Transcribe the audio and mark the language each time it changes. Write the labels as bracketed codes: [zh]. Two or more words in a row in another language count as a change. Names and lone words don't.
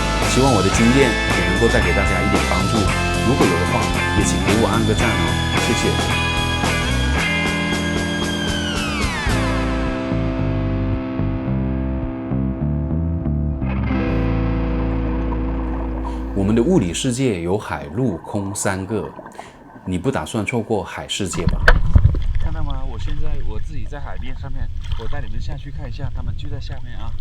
[zh] 希望我的經驗也能夠帶給大家一點幫助。如果有的話，也請給我按個讚哦，謝謝。我們的物理世界有海、陸、空3個，你不打算錯過海世界吧？看到嗎？我現在我自己在海邊上面，我帶你們下去看一下，他們就在下面啊。